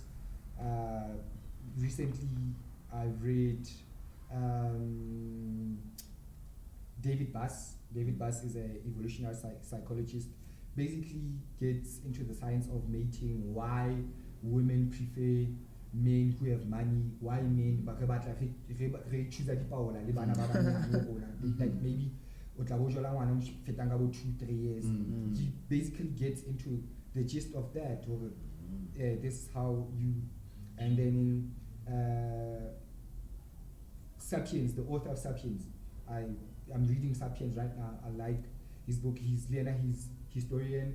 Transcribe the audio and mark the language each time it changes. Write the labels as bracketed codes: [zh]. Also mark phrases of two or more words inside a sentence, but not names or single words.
[en] Recently, I've read David Buss. David Buss is an evolutionary psychologist. Basically, gets into the science of mating, why women prefer men who have money, why men [st] ba re batla re choose dipaola le bana ba banyane le bona, [en] like maybe [st] o tla bo jola ngwana mo fetang ka bo 2-3 years. [en] He basically gets into the gist of that, or this is how you. And then in Sapiens, the author of Sapiens, I'm reading Sapiens right now. I like his book. He's historian.